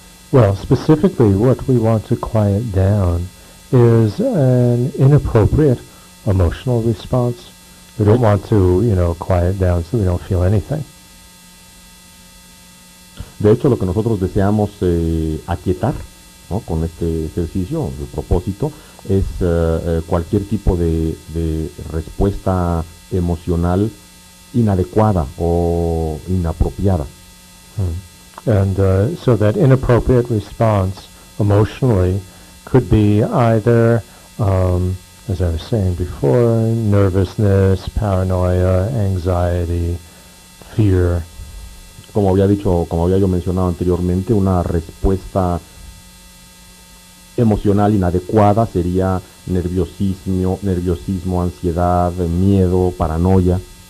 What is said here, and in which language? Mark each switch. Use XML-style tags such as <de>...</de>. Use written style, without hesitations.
<en>Well, specifically what we want to quiet down is an inappropriate emotional response. We don't want to, quiet down so we don't feel anything.</en> <es>De hecho, lo que nosotros deseamos aquietar, ¿no?, con este ejercicio, el propósito, es cualquier tipo de respuesta emocional inadecuada o inapropiada.</es> <en>And so that inappropriate response emotionally could be either, as I was saying before, nervousness, paranoia, anxiety, fear.</en> <es>Como había yo mencionado anteriormente, una respuesta emocional inadecuada sería nerviosismo, ansiedad, miedo, paranoia.</es>